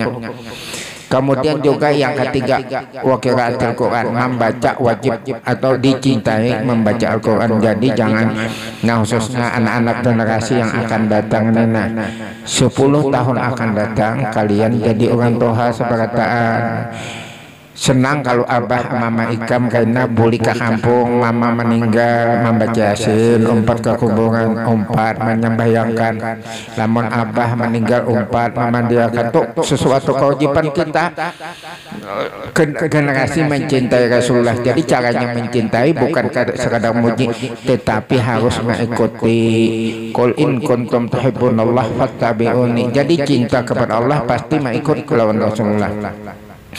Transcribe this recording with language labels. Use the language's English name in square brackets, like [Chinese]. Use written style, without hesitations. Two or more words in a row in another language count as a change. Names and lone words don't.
[Indonesian] Kemudian juga yang ketiga, [Arabic] وقراءة القرآن, [Indonesian] membaca wajib atau dicintai membaca Al-Quran. Jadi jangan, nah khususnya anak-anak generasi yang akan datang, 10 tahun akan datang, kalian jadi orang tua seberataan. [Banjar] Senang kalau abah mama ikam karena buli ke kampung, mama meninggal membaca Yasin, umpat ke kuburan, umpat menyembahyangkan. Namun abah meninggal umpat memandiakan, [Indonesian] itu sesuatu kewajiban kita generasi mencintai Rasulullah. Jadi caranya mencintai bukan sekadar muji, tetapi harus mengikuti [Arabic] قل إن كنتم تحبون الله فاتبعوني. [Banjar] Jadi cinta kepada Allah pasti mengikut kelawan Rasulullah.